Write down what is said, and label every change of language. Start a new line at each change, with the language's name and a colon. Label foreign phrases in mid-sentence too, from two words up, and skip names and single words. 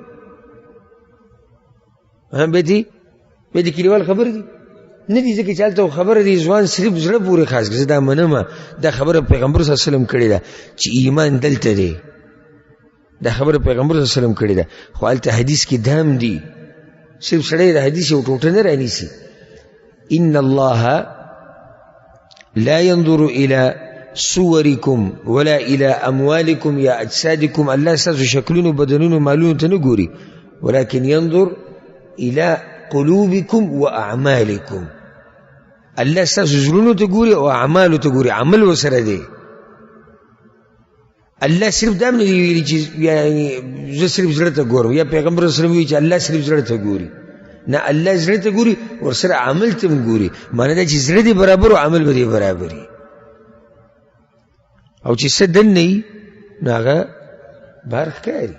Pashto: بیا د کلیوال خبر دي نه دي ځکه چې هلته خبره دی ځوان صرف زړه پورې خاص کړه زه دا منمه دا خبره پیغمبر صلی الله علیه وسلم کړې ده چې ایمان دلته دی دا خبره پیغمبر صلی الله علیه وسلم کړې ده خو هلته حدیث کې دا هم دي صرف سړی د حدیث یو ټوټه نه رانیسي
Arabic: ان الله لا ينظر الى صورکم ولا الى اموالکم یا اجسادکم
Pashto: الله ستاسو شکلونو بدنونو مالونو ته نه ګوري
Arabic: ولكن ينظر الى قلوبکم و اعمالکم
Pashto: الله ستاسو زړونو ته ګوري او اعمالو ته ګوري، عمل وسره دی. الله صرف دا نه ویلي چې یعنی زه صرف زړه ته ګورم، یا پیغمبر صلی الله علیه وسلم وی چې الله صرف زړه ته ګوري. نه، الله زړه ته ګوري ورسره عمل ته هم ګوري. معنی دا چې زړه دی برابر او عمل به دی برابر وي. او چې څه دننه وي نو هغه بهر ښکاري.